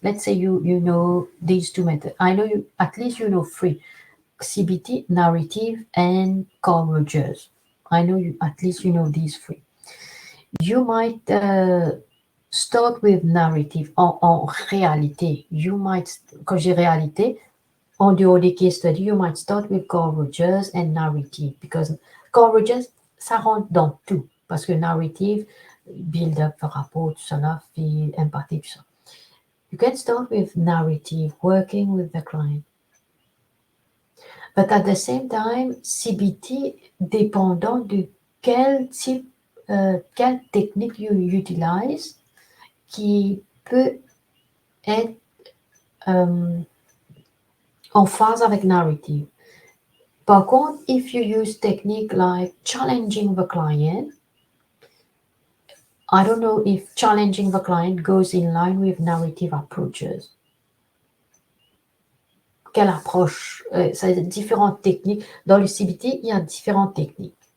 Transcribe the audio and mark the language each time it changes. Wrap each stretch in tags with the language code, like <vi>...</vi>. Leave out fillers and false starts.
<en>Let's say you know these two methods. I know you, at least you know three: CBT, narrative, and Carl Rogers. I know you, at least you know these three. You might start with narrative.</en> <fr>En réalité,</fr> <en>you might, quand j'ai réalité, en dehors des case studies, you might start with Carl Rogers and narrative, because</en> <fr>Carl Rogers, ça rentre dans tout, parce que narrative, build-up, rapport, tout cela, feel, empathie, tout ça.</fr> <en>You can start with narrative, working with the client. But at the same time, CBT,</en> <fr>dépendant de quel type, quelle technique</fr> <en>you utilize,</en> <fr>qui peut être en phase avec</fr> <en>narrative.</en> <fr>Par contre,</fr> <en>if you use technique like challenging the client, I don't know if challenging the client goes in line with narrative approaches.</en> <fr>Quelle approche? C'est différentes techniques. Dans le CBT, il y a différentes techniques.</fr>